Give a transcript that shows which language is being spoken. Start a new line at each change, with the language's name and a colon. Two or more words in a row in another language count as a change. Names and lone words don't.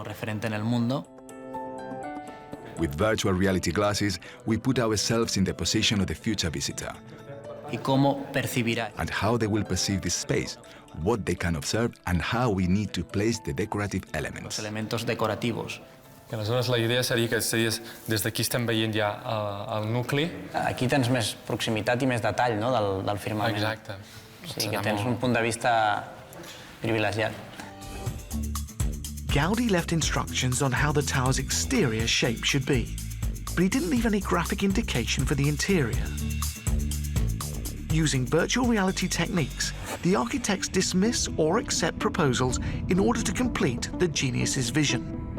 English: With virtual reality glasses, we put ourselves in the position of the future visitor. And how they will perceive this space, what they can observe, and how we need to place the decorative elements.
Catalan: Que aleshores la idea seria que des d'aquí estem veient ja el nucli. Aquí tens més proximitat i més detall, no?, del firmament. Exacte. O sigui que tens un punt de vista privilegiat.
English: Gaudí left instructions on how the tower's exterior shape should be, but he didn't leave any graphic indication for the interior. Using virtual reality techniques, the architects dismiss or accept proposals in order to complete the genius's vision.